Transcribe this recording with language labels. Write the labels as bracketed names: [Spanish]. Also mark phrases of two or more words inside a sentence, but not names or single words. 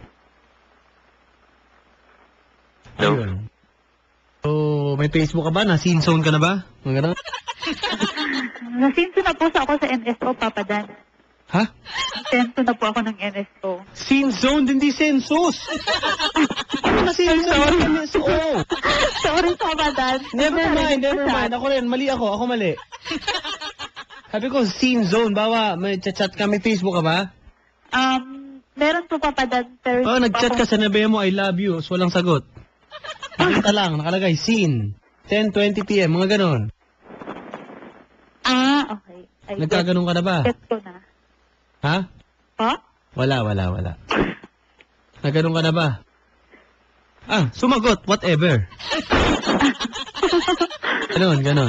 [Filipino] Ayun. So, may Facebook ka ba? Na-scene zone ka na ba? Mga ganun? Nasinso na po ako sa NSO, Papadan. Ha? Nasinso na po ako ng NSO. [English] Scene zone, [Filipino] hindi census! Ano na [English] scene zone? [Filipino] NSO! Sorry, Papadan. [English] Never mind. [Filipino] Ako rin, ako mali. Sabi ko, [English] scene zone, [Filipino] may chat ka, may Facebook ka ba? Meron po, Papadan. Pero Nag-chat ka, sinabi mo, [English] I love you, so [Filipino] walang sagot. Nakita lang, nakalagay, scene. 10:20 PM, mga ganon. Okay. Ay, Nagkaganon ka na ba? get ko na. Ha? Po? Wala. Nagganon ka na ba? Sumagot. Whatever. Ganon.